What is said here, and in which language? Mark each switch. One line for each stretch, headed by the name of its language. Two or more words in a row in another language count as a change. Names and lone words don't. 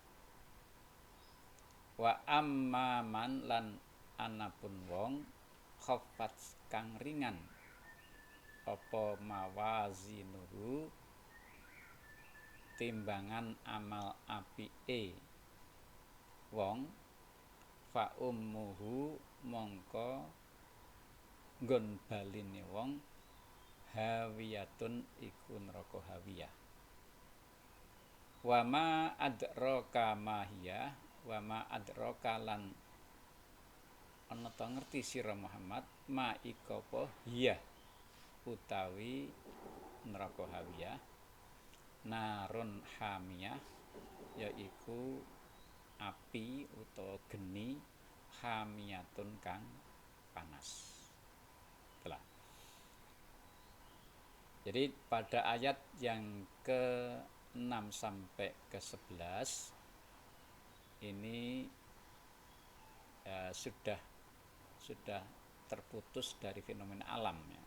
Arabic: Wa amman
Javanese: lan anapun wong khaffat kang ringan apa mawazinuhu timbangan amal apike wong,
Arabic: fa ummuhu
Javanese: mongko nggon baline wong hawiyatun iku neraka hawiyah.
Arabic: Wa ma adraka mahiyah, wa ma adraka
Javanese: lan ana ta ngerti sira Muhammad ma iku apa hiyah utawi neraka hawiyah,
Arabic: narun hamiyah
Javanese: yaiku api utawa geni hamiyatun kang panas.
Indonesian: Telah. Jadi pada ayat yang ke-6 sampai ke-11 ini sudah terputus dari fenomena alam, ya.